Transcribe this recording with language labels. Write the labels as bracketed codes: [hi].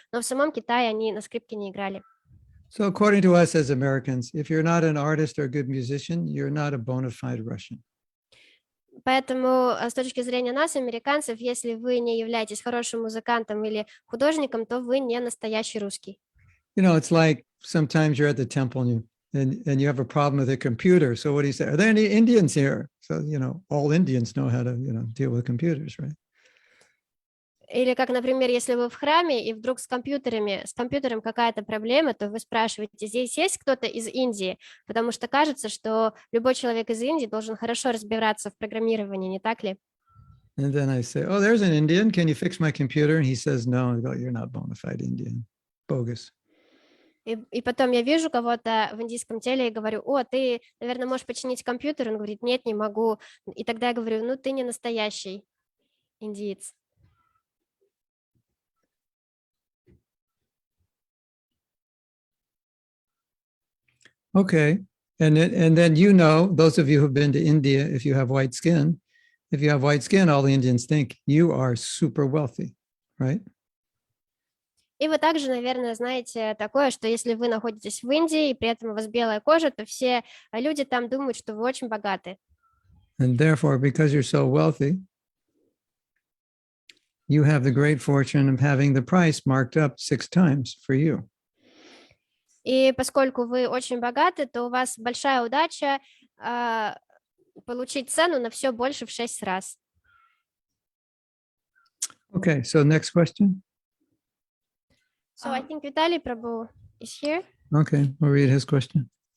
[ru] Но в самом Китае они на скрипке не играли. [en] So according to us as Americans, if you're not an artist or a good musician, you're not a bona fide Russian. [ru] Поэтому с точки зрения нас, американцев, если вы не являетесь хорошим музыкантом или художником, то вы не настоящий русский. [en] You know, it's like sometimes you're at the temple and you have a problem with a computer. So what do you say? Are there any Indians here? So, you know, all Indians know how to, deal with computers, right? [ru] Или как, например, если вы в храме и вдруг с компьютером какая-то проблема, то вы спрашиваете, здесь есть кто-то из Индии? Потому что кажется, что любой человек из Индии должен хорошо разбираться в программировании, не так ли? [en] And then I say, oh, there's an Indian. Can you fix my computer? And he says, no. I go, you're not bona fide Indian. Bogus. [ru] И потом я вижу кого-то в индийском теле и говорю, о, ты, наверное, можешь починить компьютер? Он говорит, нет, не могу. И тогда я говорю, ну, ты не настоящий индиец. [en] Okay. And then, those of you who've been to India, if you have white skin, all the Indians think you are super wealthy, right? [ru] И вы также, наверное, знаете такое, что если вы находитесь в Индии, и при этом у вас белая кожа, то все люди там думают, что вы очень богаты. [en] And therefore, because you're so wealthy, you have the great fortune of having the price marked up 6 times for you. [ru] И поскольку вы очень богаты, то у вас большая удача получить цену на все больше в 6 раз. [en] Okay, so next question. So I think Vitaly Prabhu is here. Okay, we'll read his question.